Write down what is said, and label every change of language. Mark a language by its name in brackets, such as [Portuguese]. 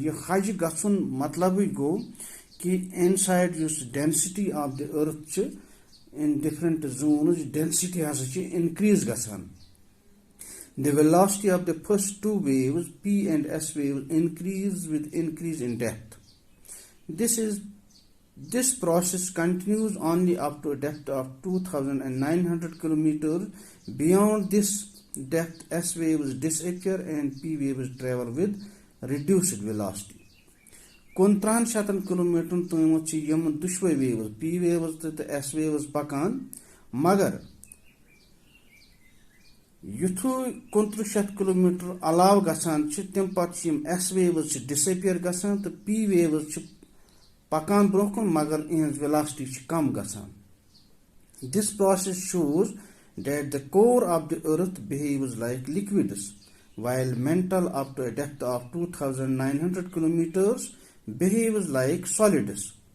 [Kashmiri] یہ حج گژھن مطلب گو کہ انسائڈ یس [English] density of the earth in different zones [Kashmiri] density ہسا انکریز گژھان. [English] The velocity of the first two waves, P and S waves, increase with increase in depth. This process continues only up to a depth of 2,900 kilometers. Beyond this depth, S waves disappear and P waves travel with reduced velocity. [Kashmiri] 300 kilometers تامت یم دشوے views P views تو S views پکان، مگر یتھو 300 kilometers علاوہ گژھان تم پتہ یم S views disappear گژھان تو P views پکان برو کن، مگر اہنز ویلاسٹی کم گژھان. [English] This process shows that the core of the earth behaves like liquids, while mantle up to a depth of 2,900 kilometers behaves like solids.